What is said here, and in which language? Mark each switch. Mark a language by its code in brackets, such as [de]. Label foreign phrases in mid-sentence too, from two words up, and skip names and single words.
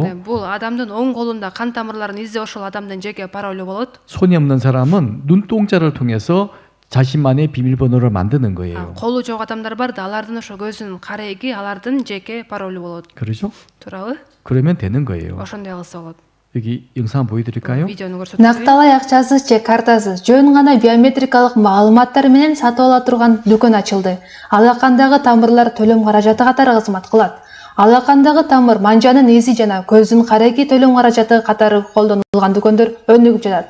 [ky] Бул адамдын оң колунда кан тамырларын издеп ошол адамдын жеке паролу болот. [ko] 손이 없는 사람은 눈동자를 통해서 자신만의 비밀번호를 만드는 거예요. [ky] Колу жок адамдар бар да, алардын ошо көзүнүн карайги алардын жеке паролу болот. [ko] 그렇죠? [ky] Туурабы? [ko] 그러면 되는 거예요. [ky] Ошондой кылса болот. [ko] 여기 영상 보여드릴까요? [ky] Видеону көрсөтөйүн. Накталай акчасыз же картасыз жөн гана биометрикалык маалыматтар менен сатып ала турган дүкөн ачылды. Алакандагы тамырлар төлөм каражаты катары кызмат кылат. Алакандагы тамыр манжанын изи жана көздүн карайги төлөм каражаты катары колдонулган дүкөндөр өнүгүп жатат.